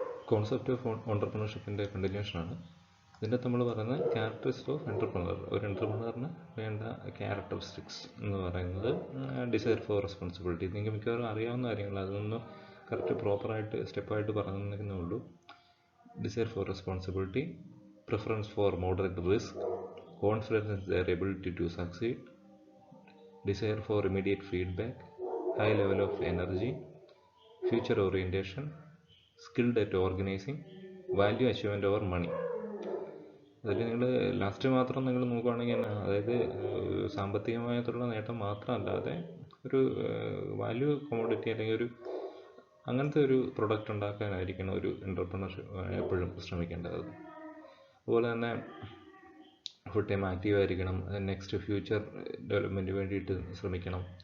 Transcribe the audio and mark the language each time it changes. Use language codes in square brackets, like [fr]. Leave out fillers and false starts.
[ml] Concept of ഓണ്ടർപ്രണർഷിപ്പിൻ്റെ കണ്ടിന്യൂഷനാണ്. ഇതിൻ്റെ നമ്മൾ പറയുന്നത് ക്യാരക്ടറിസ്റ്റിക്സ് ഓഫ് എൻ്റർപ്രണർ. ഒരു എൻ്റർപ്രണറിന് വേണ്ട ക്യാരക്ടറിസ്റ്റിക്സ് എന്ന് പറയുന്നത് ഡിസയർ ഫോർ റെസ്പോൺസിബിലിറ്റി. നിങ്ങൾക്ക് മിക്കവാറും അറിയാവുന്ന കാര്യങ്ങൾ, അതൊന്നും കറക്റ്റ് പ്രോപ്പറായിട്ട് സ്റ്റെപ്പായിട്ട് പറഞ്ഞെന്നേ ഉള്ളൂ. [en] Desire for responsibility, preference for moderate risk, confidence in their ability to succeed, desire for immediate feedback, high level of energy, future orientation, skilled at organizing, value achievement over money. [ml] അതിൽ നിങ്ങൾ last മാത്രം നിങ്ങൾ നോക്കുകയാണെങ്കിൽ അതായത് സാമ്പത്തികമായിട്ടുള്ള നേട്ടം മാത്രമല്ലാതെ ഒരു വാല്യൂ കോമോഡിറ്റി അല്ലെങ്കിൽ ഒരു അങ്ങനത്തെ ഒരു പ്രൊഡക്റ്റ് ഉണ്ടാക്കാനായിരിക്കണം ഒരു എൻ്റർപ്രണർഷിപ്പ് എപ്പോഴും ശ്രമിക്കേണ്ടത്. അതുപോലെ തന്നെ ഫുൾ ടൈം ആക്റ്റീവ് ആയിരിക്കണം. നെക്സ്റ്റ് ഫ്യൂച്ചർ ഡെവലപ്മെൻറ്റിന് വേണ്ടിയിട്ട് ശ്രമിക്കണം.